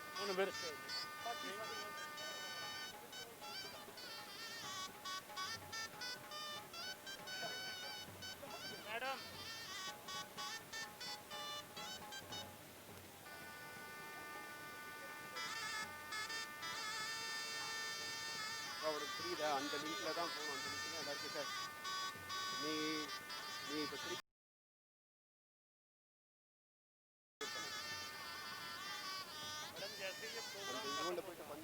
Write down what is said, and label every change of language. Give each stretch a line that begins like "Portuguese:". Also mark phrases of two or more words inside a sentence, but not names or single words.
Tamil: எத்தனை பேர் மேடம் அவனுக்கு புரியுதா? அந்த லிங்க்ல தான் போகணும். அந்த லிங்க் தான் எல்லாருக்கும் சார். நீ நீ இப்போ
Hindi: मैडम जैसे ये प्रोग्राम
Tamil: கிரவுண்டில் போயிட்டு பண்ணு.